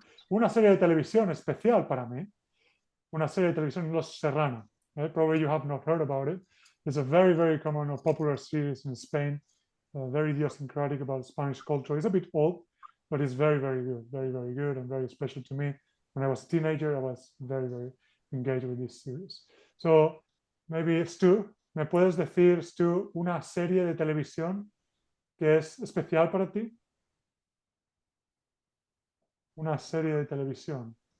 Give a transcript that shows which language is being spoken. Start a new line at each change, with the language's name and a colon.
Spanish: Una serie de televisión especial para mí. Una serie de televisión Los Serrano.
English: Probably you have not heard about it. It's a very, very common or popular series in Spain. Very idiosyncratic about Spanish culture. It's a bit old, but it's very, very good. Very, very good and very special to me. When I was a teenager, I was very, very engaged with this series. So maybe
Spanish: Stu, ¿me puedes decir, Stu, una serie de televisión que es especial para ti? Una serie de televisión.